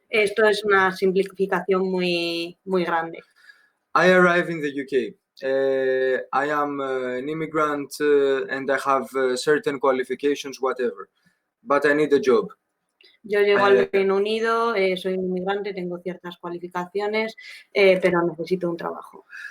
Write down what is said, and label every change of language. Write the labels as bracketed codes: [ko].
[es] Esto es una simplificación muy grande. [en] I arrive in the UK. I am an immigrant and I have certain qualifications, whatever, but I need a job. [es] Yo llego al Reino Unido, soy un inmigrante, tengo ciertas cualificaciones, pero necesito un trabajo.